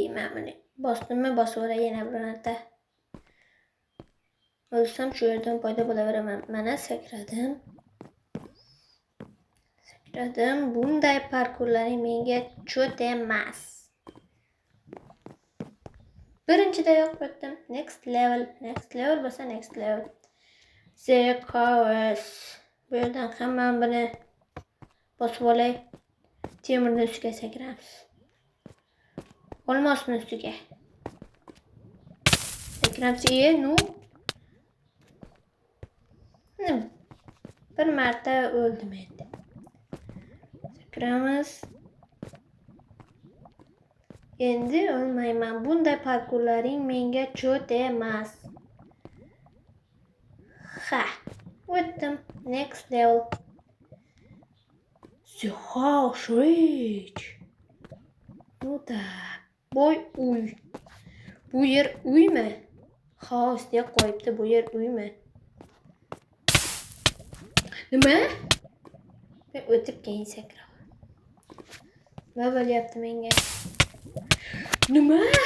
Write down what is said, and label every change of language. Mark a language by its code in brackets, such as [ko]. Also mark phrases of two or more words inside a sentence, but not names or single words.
[uz] Men buni bosdimmi, bosaveray yana bir marta. O'lsam shu yerdan paydo bo'laveraman. Mana sakradim. Bunday parkurlaring menga cho't emas. Birinchidayoq o'tdim. [en] Next level bo'lsa next level. [uz] The Chaos. Bu yerdan hamma buni bosib olay. Temirni ustiga sakramiz. Olmosni ustiga. Sakramiz. Bir marta o'ldim endi. Sakramiz. Endi o'lmayman. Bunday parkurlaring menga cho't emas. O'tdim. [en] Next level. The house rich. [uz] Boy uy. Bu yer uymi? House deb qo'yibdi. Bu yer uymi? Nima? Men o'tib keyin sakraman. Nima bo'lyapti menga? Nima?